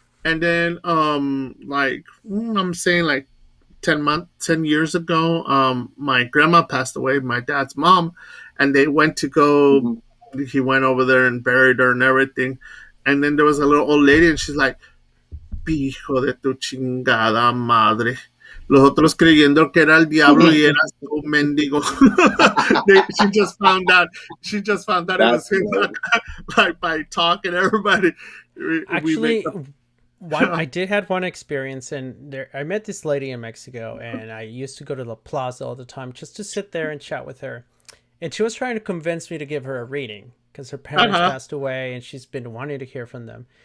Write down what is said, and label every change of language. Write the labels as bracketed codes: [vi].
[en] And then like I'm saying, like 10 years ago, my grandma passed away, my dad's mom, and they went to go. Hmm. He went over there and buried her and everything. And then there was a little old lady, and she's like, [es] "Hijo de tu chingada madre." Los otros creyendo que era el diablo y eras tú, mendigo. [en] She just found out. She just found out it was That's him, right. like by talking to everybody. We made Actually, I did had one experience, and there I met this lady in Mexico, and I used to go to the plaza all the time just to sit there and chat with her. And she was trying to convince me to give her a reading because her parents passed away, and she's been wanting to hear from them.